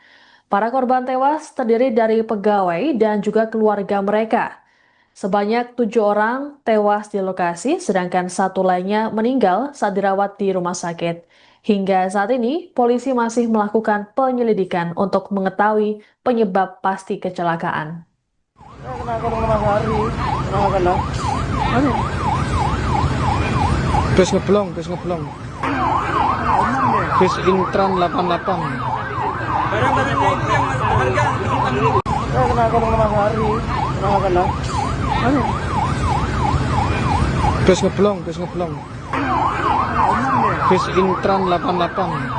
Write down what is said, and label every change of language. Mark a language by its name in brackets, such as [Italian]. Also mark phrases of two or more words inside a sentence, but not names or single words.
[Indonesian] Para korban tewas terdiri dari pegawai dan juga keluarga mereka. Sebanyak 7 orang tewas di lokasi, sedangkan 1 lainnya meninggal saat dirawat di rumah sakit. Hingga saat ini, polisi masih melakukan penyelidikan untuk mengetahui penyebab pasti kecelakaan. Bus ngeblong bus Intran 88 bus ngeblong bus Intran 88